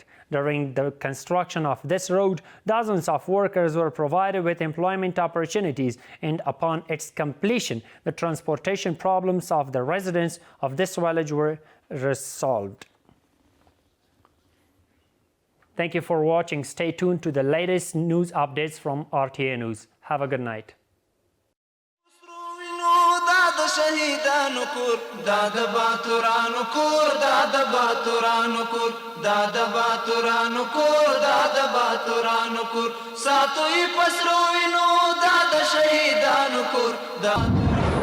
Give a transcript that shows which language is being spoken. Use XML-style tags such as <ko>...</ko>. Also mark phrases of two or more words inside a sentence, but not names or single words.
<en>During the construction of this road, dozens of workers were provided with employment opportunities, and upon its completion, the transportation problems of the residents of this village were resolved. Thank you for watching. Stay tuned to the latest news updates from RTA News. Have a good night.</en> <ps>شهیدانو کور دا د باتورانو کور دا د باتورانو کور دا د باتورانو کور دا د باتورانو کور ساتوي پسرو وینو دا د شهیدانو کور دا</ps>